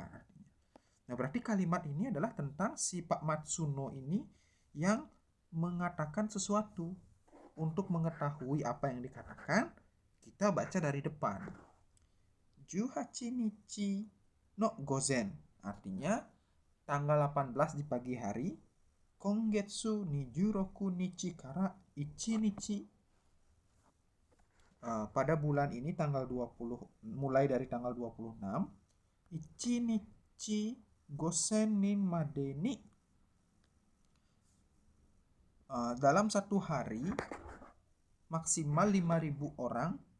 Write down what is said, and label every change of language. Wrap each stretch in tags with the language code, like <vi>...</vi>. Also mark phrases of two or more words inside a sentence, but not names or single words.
<id>Nah, berarti kalimat ini adalah tentang si Pak Matsuno ini yang mengatakan sesuatu. Untuk mengetahui apa yang dikatakan, kita baca dari depan.</id> <ja>18日の午前,</ja> <id>artinya tanggal 18 di pagi hari.</id> <ja>今月26日から1日,</ja> <id>pada bulan ini tanggal 20, mulai dari tanggal 26,</id> <ja>1日五千人までに,</ja> <id>dalam satu hari maksimal 5.000 orang.</id>